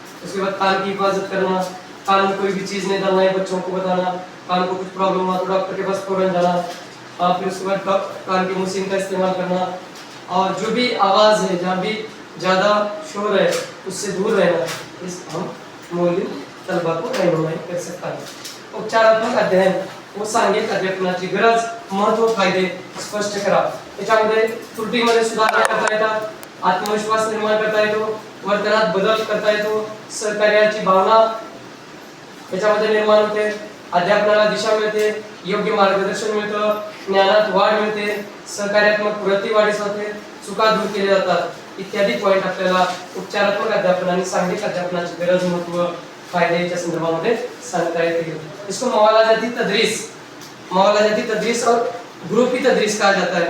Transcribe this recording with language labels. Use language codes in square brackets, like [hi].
[hi] उसके बाद कान की हिफाजत करना, कान में कोई भी चीज़ नहीं डालना है, बच्चों को बताना, कान को कुछ प्रॉब्लम हुआ तो डॉक्टर के पास फौरन जाना. फिर उसके बाद कान की मशीन का इस्तेमाल करना, और जो भी आवाज़ है जहाँ भी ज़्यादा शोर है उससे दूर रहना. इस हम मौलिक तलबा को रहनुमाई कर सकता है. [mr] उपचारात्मक अध्ययन व सांघिक अध्यापनाची गरज, महत्व, फायदे स्पष्ट करा. त्याच्यामध्ये त्रुटीमध्ये सुधारणा करता येतात, आत्मविश्वास निर्माण करता येतो, वर्तनात बदल करता येतो, सहकार्याची भावना त्याच्यामध्ये निर्माण होते, अध्यापनाला दिशा मिळते, योग्य मार्गदर्शन मिळतं, ज्ञानात वाढ मिळते, सहकार्यात्मक वृत्ती वाढीस होते, चुका दूर केल्या जातात. इत्यादी पॉइंट आपल्याला उपचारात्मक अध्यापन आणि सांघिक अध्यापनाची गरज, महत्व, फायदे याच्या संदर्भामध्ये सांगता येतील. [hi] इसको मवालाजाती तदरीस और ग्रुपी तदरीस कहा जाता है.